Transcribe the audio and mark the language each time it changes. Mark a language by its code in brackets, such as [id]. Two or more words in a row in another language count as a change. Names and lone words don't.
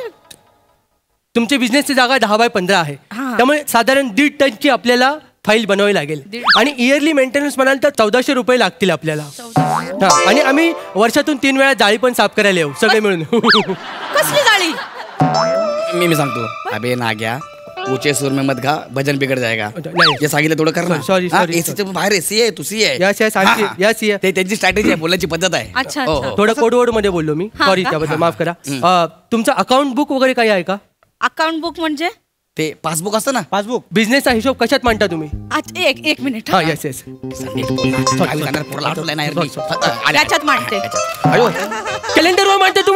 [mr] तुमची बिझनेसची जागा 10x15 आहे. हा. त्यामुळे साधारण 1.5 टनची आपल्याला फाईल बनवावी लागेल. आणि [en] yearly maintenance [mr] म्हणाल तर 1400 रुपये लागतील आपल्याला. हा. आणि आम्ही वर्षातून 3 वेळा जाळी पण साफ करायला येऊ सगळे मिळून. कसली गाडी? मी सांगतो. अबे नाग्या, [hi] ऊंचे सुर में मत गा, भजन बिगड़ जाएगा. [mr] नाही. हे सांगितलं थोडं कर ना. [en] Sorry, sorry. [mr] एसीच्या बाहेर एसी आहे, तू सी आहे. [en] Yes, yes, [mr] हा, हा. [en] yes, yes. [mr] ते त्यांची स्ट्रॅटेजी आहे, बोलण्याची पद्धत आहे. अच्छा, हो, अच्छा. हो. थोडं कोडवर्ड मध्ये बोललो मी. हा सॉरी का? त्याबद्दल माफ करा. तुमचं [en] account book [mr] वगैरे काही आहे का? [en] account book [mr] म्हणजे? ते पासबुक असतं ना. पासबुक. बिझनेसचा हिशोब कशात मांडता तुम्ही? अच्छा, एक मिनिट. हा [en] yes yes. [mr] याच्यात मांडते. कॅलेंडरवर मांडता तुम्ही?